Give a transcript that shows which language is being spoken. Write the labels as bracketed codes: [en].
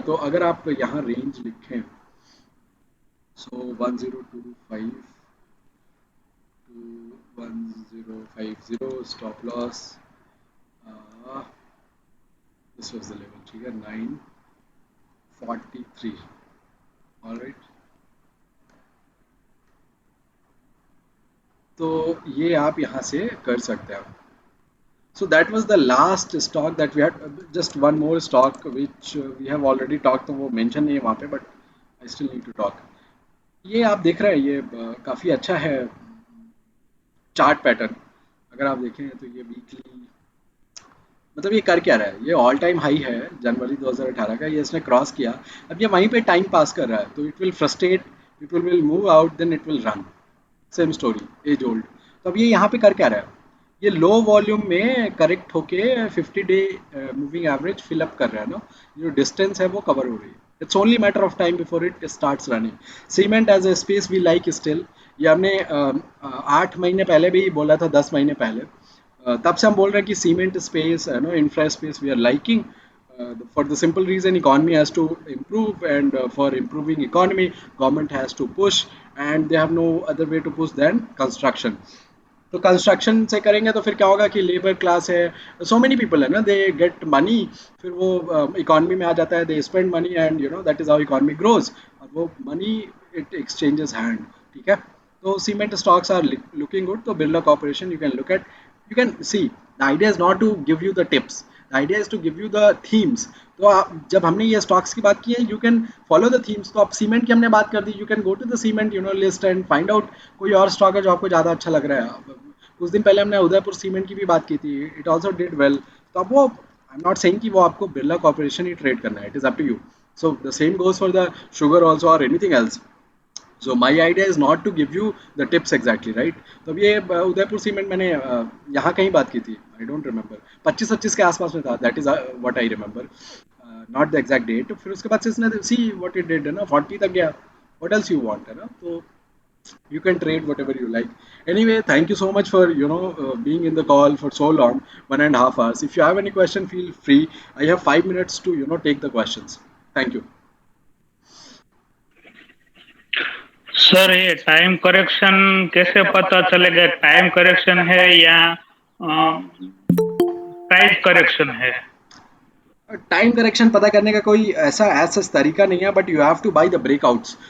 [hi] तो अगर आप यहाँ रेंज लिखें, सो 1025 to 1050 stop loss. [en] uh, this was the level. [hi] ठीक है. [en] 943. all right. [hi] तो ये आप यहाँ से कर सकते हैं. [en] So that was the last stock that we had. Just one more stock which we have already talked, [hi] तो वो mention नहीं है वहाँ पे, [en] but I still need to talk. [hi] ये आप देख रहे हैं, ये काफ़ी अच्छा है चार्ट पैटर्न. अगर आप देखें तो ये वीकली, मतलब ये कर क्या रहा है, ये ऑल टाइम हाई है जनवरी 2018 का, ये इसने क्रॉस किया. अब ये वहीं पे टाइम पास कर रहा है, तो [en] It will frustrate, it will move out, then it will run. Same story, age old. [hi] तो अब ये यहाँ पे कर क्या रहा है, ये लो वॉल्यूम में करेक्ट होके 50 डे मूविंग एवरेज फिलअप कर रहा है ना. जो डिस्टेंस है वो कवर हो रही है. [en] It's only matter of time before it starts running. Cement as a space we like still. [hi] ये हमने 8 महीने पहले भी बोला था, 10 महीने पहले. तब से हम बोल रहे हैं कि cement space infra space we are liking. [en] For the simple reason, economy has to improve, and for improving economy, government has to push, and they have no other way to push than construction. [hi] तो construction से करेंगे तो फिर क्या होगा कि labour class है, so many people है ना, दे गेट मनी, फिर वो इकोनॉमी में आ जाता है, [en] They spend money, and that is how economy grows. [hi] और वो मनी इट एक्सचेंजेस हैंड. ठीक है. तो [en] Cement stocks are looking good. तो Birla corporation you can look at, you can see. The idea is not to give you the tips, the idea is to give you the themes. [hi] तो आप, जब हमने ये stocks की बात की है, [en] You can follow the themes. [hi] तो आप सीमेंट की हमने बात कर दी, [en] you can go to the cement list and find out [hi] कोई और स्टॉक है जो आपको ज़्यादा अच्छा लग रहा है. कुछ दिन पहले हमने उदयपुर सीमेंट की भी बात की थी, [en] It also did well. [hi] तो अब वो, आई एम नॉट सेइंग कि वो आपको बिरला कॉर्पोरेशन ही ट्रेड करना है, [en] It is up to you. So the same goes for the sugar also और anything else. So my idea is not to give you the tips exactly, right. [hi] तो अब ये Udaipur cement मैंने यहाँ कहीं बात की थी, आई डोंट रिमेंबर, 25-25 के आसपास में था, [en] That is what I remember. [hi] Not the exact date, फिर उसके बाद से इसने सी व्हाट इट डिड है ना, 40 तक गया, व्हाट एल्स यू वांट है ना, तो [en] you can trade whatever you like. Anyway, thank you so much for being in the call for so long, 1.5 hours. If you have any question, feel free. I have 5 minutes to take the questions. Thank you. [hi] Sir ये time correction कैसे पता चलेगा, time correction है या price correction है? Time correction पता करने का कोई ऐसा सच तरीका नहीं है, [en] But you have to buy the breakouts.